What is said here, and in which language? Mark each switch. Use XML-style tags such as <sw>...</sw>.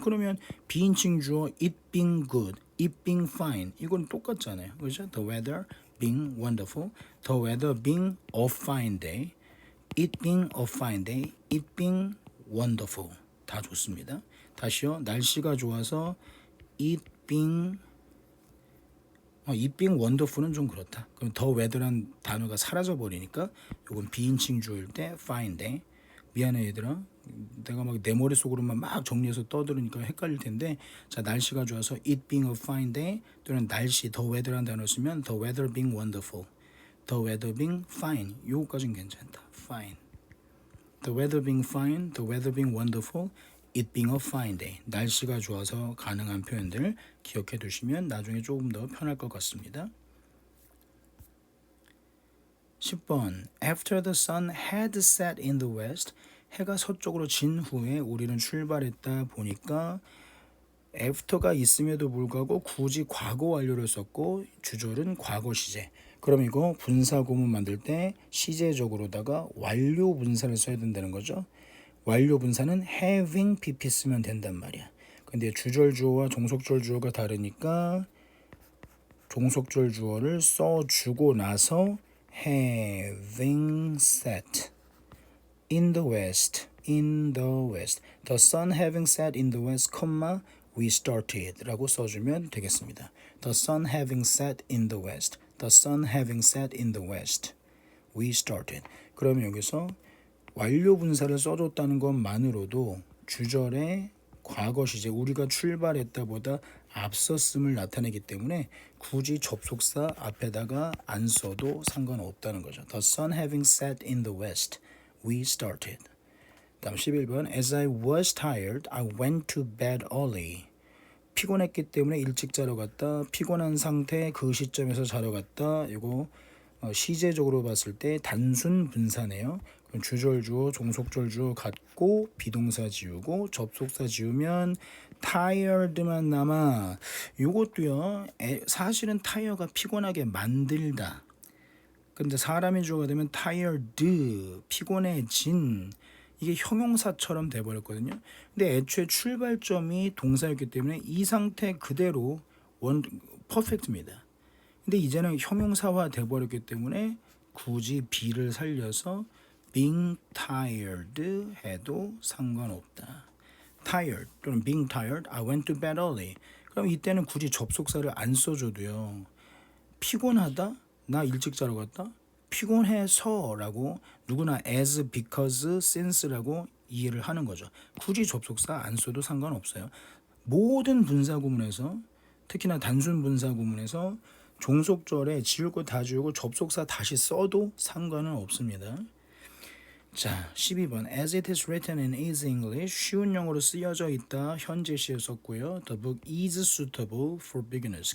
<ko>그러면 비인칭 주어</ko> <en>it being good, it being fine</en> <ko>이건 똑같잖아요. 그렇죠?</ko> <en>The weather being wonderful, the weather being a fine day, it being a fine day, it being wonderful 다 좋습니다.</en> <ko>다시요. 날씨가 좋아서</ko> <en>it being wonderful</en> <ko>은 좀 그렇다. 그럼</ko> <en>the weather</en> <ko>란 단어가 사라져 버리니까 이건 비인칭 주어일 때 fine day. 미안해 얘들아. 내가 막 내 머릿속으로만 막 정리해서 떠들으니까 헷갈릴 텐데, 자, 날씨가 좋아서</ko> <en>it being a fine day</en> <ko>또는 날씨</ko> <en>the weather란 단어 쓰면 the weather being wonderful, the weather being fine</en> <ko>요거까지는 괜찮다.</ko> <en>fine. The weather being fine, the weather being wonderful, it being a fine day.</en> <ko>날씨가 좋아서 가능한 표현들 기억해 두시면 나중에 조금 더 편할 것 같습니다. 10번</ko> <en>After the sun had set in the west,</en> <ko>해가 서쪽으로 진 후에 우리는 출발했다 보니까 after가 있음에도 불구하고 굳이 과거 완료를 썼고 주절은 과거 시제. 그럼 이거 분사구문 만들 때 시제적으로다가 완료 분사를 써야 된다는 거죠. 완료 분사는 having pp 쓰면 된단 말이야. 근데 주절 주어와 종속절 주어가 다르니까 종속절 주어를 써주고 나서</ko> <en>having set in the west, the sun having set in the west, we started</en> <ko>라고 써주면 되겠습니다.</ko> <en>The sun having set in the west, the sun having set in the west, we started.</en> <ko>그러면 여기서 완료 분사를 써줬다는 것만으로도 주절의 과거 시제 우리가 출발했다 보다 앞섰음을 나타내기 때문에 굳이 접속사 앞에다가 안 써도 상관없다는 거죠.</ko> <en>The sun having set in the west, we started.</en> <ko>다음 11번</ko> <en>As I was tired, I went to bed early.</en> <ko>피곤했기 때문에 일찍 자러 갔다. 피곤한 상태 그 시점에서 자러 갔다. 이거 시제적으로 봤을 때 단순 분사네요. 그럼 주절 주어, 종속절 주어 갖고 비동사 지우고 접속사 지우면 tired만 남아. 이것도요. 사실은 tire가 피곤하게 만들다. 근데 사람이 주어가 되면 tired, 피곤해진. 이게 형용사처럼 돼버렸거든요. 근데 애초에 출발점이 동사였기 때문에 이 상태 그대로 퍼펙트입니다. 근데 이제는 형용사화 돼버렸기 때문에 굳이 be를 살려서</ko> <en>being tired</en> <ko>해도 상관없다.</ko> <en>tired 또는 being tired, I went to bed early.</en> <ko>그럼 이때는 굳이 접속사를 안 써줘도요. 피곤하다? 나 일찍 자러 갔다? 피곤해서 라고 누구나 as, because, since라고 이해를 하는 거죠. 굳이 접속사 안 써도 상관없어요. 모든 분사구문에서 특히나 단순 분사구문에서 종속절에 지울 거 다 지우고 접속사 다시 써도 상관은 없습니다. 자, 12번</ko> <en>As it is written in easy English,</en> <ko>쉬운 영어로 쓰여져 있다. 현재 시에 썼고요.</ko> <en>The book is suitable for beginners.</en>